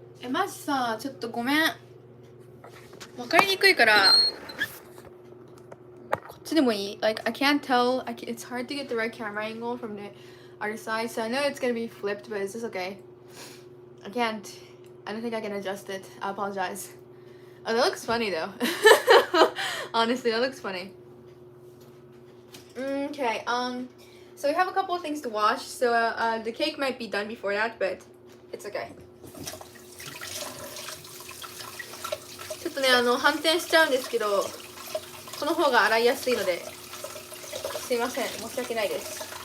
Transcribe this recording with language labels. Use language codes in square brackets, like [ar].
[ja] マジさ、ちょっとごめん。わかりにくいから、こっちでもいい? [en] Like, I can't tell. It's hard to get the right camera angle from the other side, so I know it's gonna be flipped, but it's just okay. I can't. I don't think I can adjust it. I apologize. Oh, that looks funny though. Honestly, that looks funny. Okay, so we have a couple of things to wash, so the cake might be done before that, but it's okay. [ja] ちょっとね、反転しちゃうんですけど、この方が洗いやすいので、すいません、申し訳ないです。